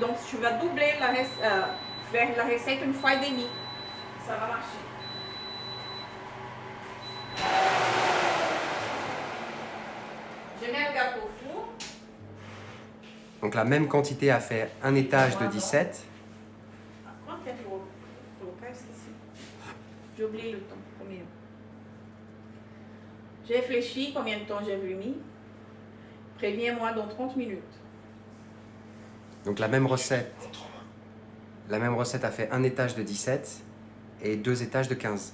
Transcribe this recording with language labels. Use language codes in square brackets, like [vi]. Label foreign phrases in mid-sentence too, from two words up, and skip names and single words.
[fr] Donc, tu vas doubler faire la recette 1 fois et demie. Ça va marcher. Je mets le gâteau au four. Donc la même quantité a fait un étage de 17. [pt] Quanto tempo eu vou colocar? Esqueci. [fr] J'ai oublié le temps. Combien? J'ai réfléchi combien de temps j'avais mis. Préviens-moi dans 30 minutes. Donc la même recette a fait un étage de 17 et 2 étages de 15.